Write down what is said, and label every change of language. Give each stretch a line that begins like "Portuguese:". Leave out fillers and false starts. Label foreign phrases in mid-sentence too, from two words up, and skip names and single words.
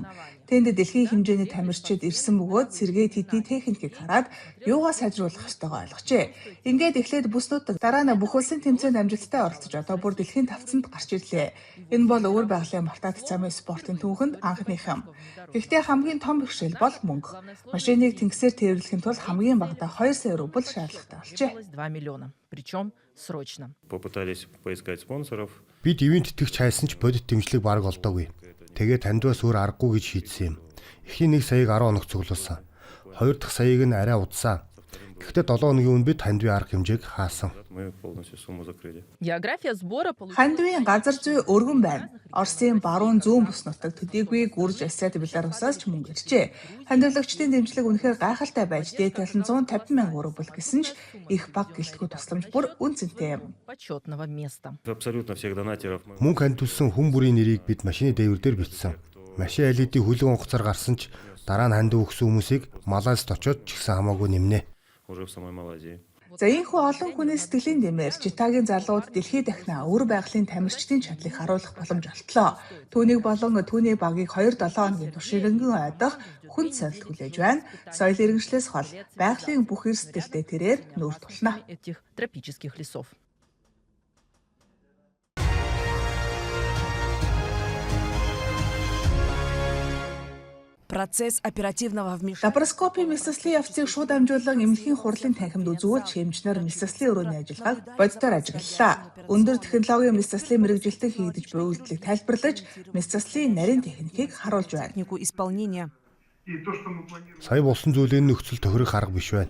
Mongolian: Тэнд дэлхийн хэмжээний тамирчид ирсэн бөгөөд сэргээд тэдний техникийг хараад юугаа сайжруулах ёстойгоо ойлгожээ. Ингээд эхлээд бүс нутаг дараа нь бүх улсын тэмцээнд амжилттай оролцож одоо бүр дэлхийн тавцанд гарч ирлээ. Энэ бол өвөр байгалийн мартаад замын спортын түүхэнд анхных юм. Гэхдээ хамгийн том бэрхшээл бол мөнгө. Машиныг тэнгисээр тээвэрлэхийн тулд хамгийн багадаа 2 сая рубль шаардлагатай болжээ.
Russian: 2 миллиона. Причем срочно. Попытались поискать спонсоров.
Mongolian: Бид ивент тэтгэгч хайсан ч бодит дэмжлэг бараг олдоогүй. Тэгээ таньдваас өөр аргагүй гэж шийдсэн юм. Эхний 1 саяыг 10 хоног цуглуулсан. 2 дахь саяыг нь арай удсан. Гэхдээ 7 хоногийн өмнө бид хандвийн арга хэмжээг хаасан.
Russian: Мы полностью сумму закрыли. География сбора
Mongolian: Хандвийн газар зүй өргөн байна. Оросын баруун зүүн бүс нутаг төдийгүй Гүрж, Асиад, Беларусаас ч мөнгө иржээ. Хандивлагчдын дэмжлэг үнэхээр гайхалтай байж дээд 750 мянган рубль гэсэн ч их баг гэлтгүй тусламж бүр үнцэнтэй юм.
Russian: почетного места. Абсолютно всех донатеров мы
Mongolian: Мөнгө хандуулсан хүн бүрийн нэрийг бид машины дээвэр дээр бичсэн. Машин LED хүлэн онгоцоор гарсан ч дараа нь хандив өгсөн хүмүүсийг Малайзд очоод ч гэсэн хамаагүй нэмнэ.
Russian: уже в самой Малайзии.
Mongolian: За ийхүү олон хүний сэтгэлийн дэмээр Житагийн залууд дэлхийд дахина өвөр байгалийн тамирчдын чадлыг харуулах боломж олтлоо. Түүнийг болон түүний багийг 2-7 хоногийн турш иргэнэн ойдох хүнд сорилт хүлээж байна. Соёл иргэншлээс хол байгалийн бүх эрс сэтгэлтэй тэрээр нүүр тулна.
Russian: Этих тропических лесов. Процесс оперативного вмешательства.
Mongolian: Лапароскопийн мэсэслийн явцыг шууд амжуулан эмнэлгийн хурлын танхимд үзүүлж хэмжнэр мэсэслийн өрөөний ажиллагааг боддоор ажиглалаа. Өндөр технологийн мэсэслийн мэрэгжилтэн хийгдэж буй үйлдэлийг тайлбарлаж, мэсэслийн нарийн техникийг харуулж байна.
Russian: Технику исполнения.
Mongolian: Сая болсон зүйлийн нөхцөл тохирох арга биш байна.